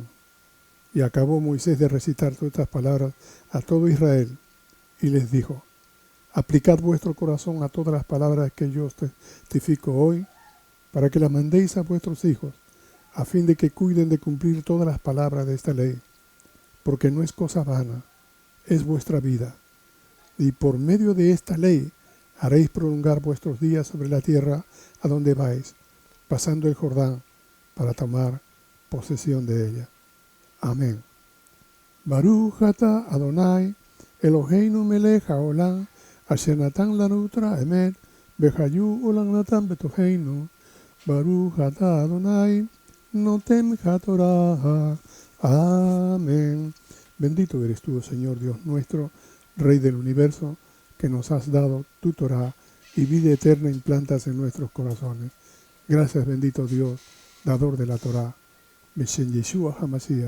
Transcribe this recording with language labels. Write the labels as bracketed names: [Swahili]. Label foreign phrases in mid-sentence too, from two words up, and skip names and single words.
[Spanish] Y acabó Moisés de recitar todas estas palabras a todo Israel, y les dijo, aplicad vuestro corazón a todas las palabras que yo os testifico hoy, para que las mandéis a vuestros hijos, a fin de que cuiden de cumplir todas las palabras de esta ley, porque no es cosa vana, es vuestra vida. Y por medio de esta ley haréis prolongar vuestros días sobre la tierra a donde vais, pasando el Jordán, para tomar posesión de ella. Amén. [Hebrew] ברוך אתה אדוני, אלוהינו מלך העולם, אשר נתן לנו תורה אמת, וחיי עולם נטע בתוכנו. ברוך אתה אדוני, נותן התורה. [Spanish] Amén. Bendito eres tú, Señor Dios nuestro, Rey del universo, que nos has dado tu Torah y vida eterna implantas en nuestros corazones. Gracias, bendito Dios, dador de la Torah. [Hebrew] בשם ישוע המשיח.